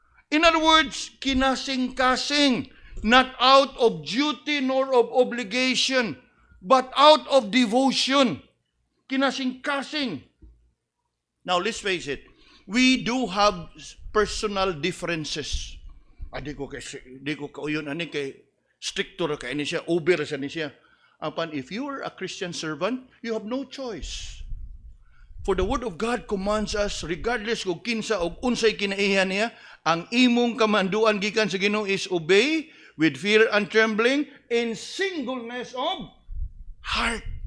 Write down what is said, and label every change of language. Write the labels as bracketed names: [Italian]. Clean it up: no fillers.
[English] In other words, [Cebuano] kinasing-kasing. [English] Not out of duty nor of obligation, but out of devotion. [Cebuano] Kinasing-kasing. [English] Now, let's face it. We do have personal differences. [Cebuano] Di ko kauyon ani kay stricto ra kay ni siya, over sa ni siya. [English] Apan if you are a Christian servant, you have no choice. For the word of God commands us regardless [Cebuano] kung kinsa og unsay kinaihan niya, ang imong kamanduan gikan sa Ginoo [English] is obey with fear and trembling in singleness of heart.